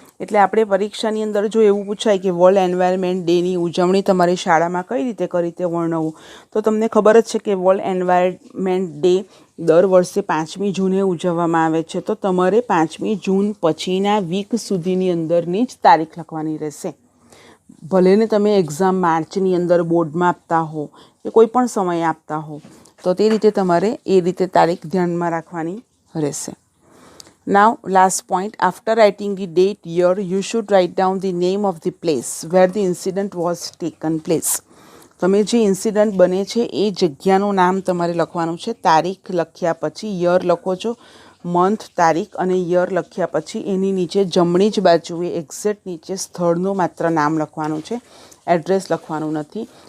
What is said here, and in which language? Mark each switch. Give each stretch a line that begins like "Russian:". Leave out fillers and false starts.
Gujarati: એટલે આપણે પરીક્ષાની અંદર જો એવું પૂછાય કે વર્લ્ડ એન્વાયરમેન્ટ ડેની ઉજવણી તમારી શાળામાં કઈ રીતે કરી તે વર્ણવો, તો તમને ખબર જ છે કે વર્લ્ડ એન્વાયરમેન્ટ ડે દર વર્ષે 5મી જૂને ઉજવવામાં આવે છે. તો તમારે 5મી જૂન પછીના વીક સુધીની અંદરની જ તારીખ લખવાની રહેશે. ભલે ને તમે એક્ઝામ માર્ચની અંદર બોર્ડમાં આપતા હો કે કોઈ પણ સમયે આપતા હો, તો તે રીતે તમારે એ રીતે તારીખ ધ્યાનમાં રાખવાની રહેશે.
English: Now, last point, after writing the date, year, you should write down the name of the place where the incident was taken place.
Gujarati: તમે જે ઇન્સિડન્ટ બને છે એ જગ્યાનું નામ તમારે લખવાનું છે. તારીખ લખ્યા પછી યર લખો છો, મંથ, તારીખ અને યર લખ્યા પછી એની નીચે જમણી જ બાજુએ એક્ઝેક્ટ નીચે સ્થળનું માત્ર નામ લખવાનું છે, એડ્રેસ લખવાનું નથી.